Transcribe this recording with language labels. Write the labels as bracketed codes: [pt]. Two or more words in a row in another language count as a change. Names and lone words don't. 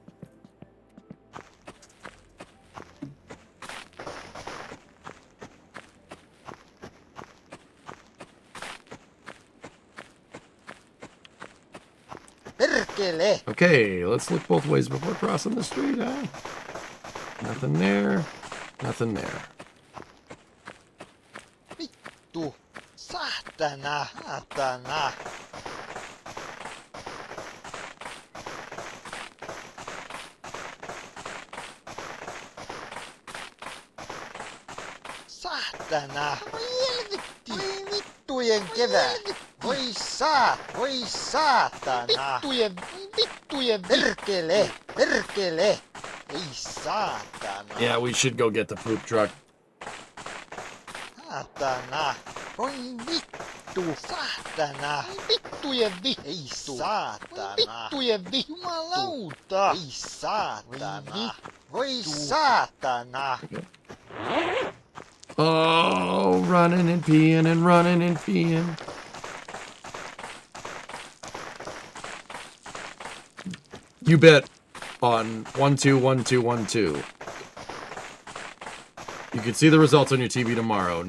[fi] Perkele. [en] Okay, let's look both ways before crossing the street, huh? Nothing there. Nothing there. [fi] Vittu. Satana. Satana. Saatana! Voi helvetti! Voi vittujen kevää! Voi saatana! Vittujen perkele! Perkele! Ei saatana! [en] Yeah, we should go get the poop truck. [fi] saatana. Voi vittu. Saatana. Vittujen vittu. Ei saatana. Vittujen vittu. Jumalauta. Ei saatana. Voi saatana. [en] Oh, running and peeing and running and peeing. You bet on 121212. You can see the results on your TV tomorrow.